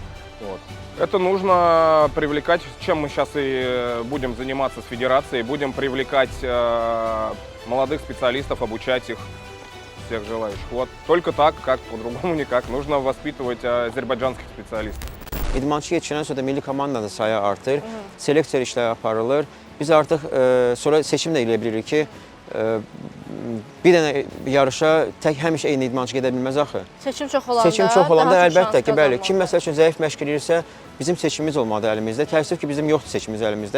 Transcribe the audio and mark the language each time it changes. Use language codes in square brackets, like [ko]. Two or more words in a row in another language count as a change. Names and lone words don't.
[ru] Вот. Это нужно привлекать, чем мы сейчас и будем заниматься с федерацией, будем привлекать молодых специалистов, обучать их, всех желающих. Вот. Только так, как по-другому никак. Нужно воспитывать азербайджанских специалистов. [az] İdmançı yetişəndən sonra milli komandanın sayı artır, seleksiya işləri aparılır. Biz artıq sonra seçim də eləyə bilirik ki, bir dənə yarışa tək həmişə eyni idmançı gedə bilməz axı. Seçim çox olanda, Seçim çox olanda daha çox əlbəttə ki, şans bəli, kim qazanmalı. məsəl üçün zəif məşq edirsə, bizim seçimimiz olmadı əlimizdə. Təəssüf ki, bizim yoxdur seçimimiz əlimizdə.